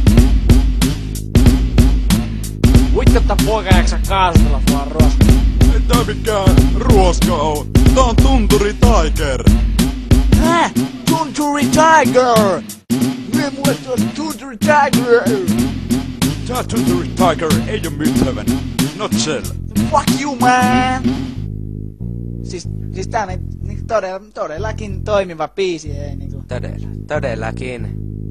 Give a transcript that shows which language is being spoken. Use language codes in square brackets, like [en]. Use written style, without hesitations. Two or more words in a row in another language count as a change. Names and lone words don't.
[fi] Vittu, poika jaksa kaasutella vaan ruoska. Ei tää mikään ruoska oo, tää on Tunturi Tiger. Hä? Tunturi Tiger! Mie mulle tuossa Tunturi Tiger! Tää Tunturi Tiger ei oo mitään. [en] Not sell. Fuck you, man! [fi] Siis tää on todellakin toimiva biisi, ei niinku. Todellakin.